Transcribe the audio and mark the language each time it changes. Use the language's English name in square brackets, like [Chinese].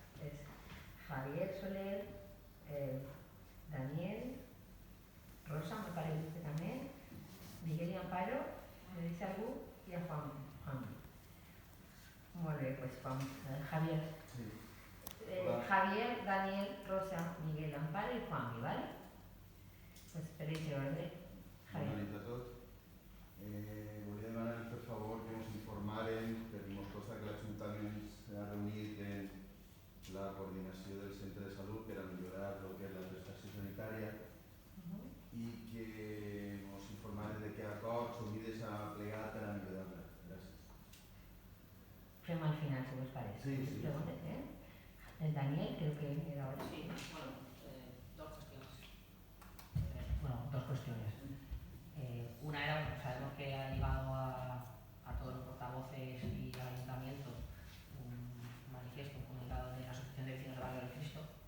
[Catalan] És Javier Soler, Daniel, Rosa, [Spanish] me parece que [Catalan] també, Miguel y Amparo, [Spanish] me dice [Catalan] algú, i a Juan. Molt bé, pues Juan, Javier. Sí. [Spanish] Javier, Daniel, Rosa, Miguel, Amparo y Juan, ¿vale? Pues per ese orden. Javier. [Catalan] Bona nit a tots. Volia demanar per favor que ens informaren, per mos consta que l'Ajuntament s'ha reunit en la coordinació del centre de salut per a millorar el que és la prestació sanitària i que ens informaren de què acords o mides ha plegat per a millorar-la. Gràcies. Fem al final, [Spanish] si vos parece. [Catalan] Sí. [Spanish] Preguntes, El Daniel, creo que era ahora. Sí, bueno, dos cuestiones. Dos cuestiones. Una era, sabemos que ha llevado a todos los portavoces y al ayuntamiento un manifiesto, un comunicado de la Asociación de Vecinos de Barrio del Cristo.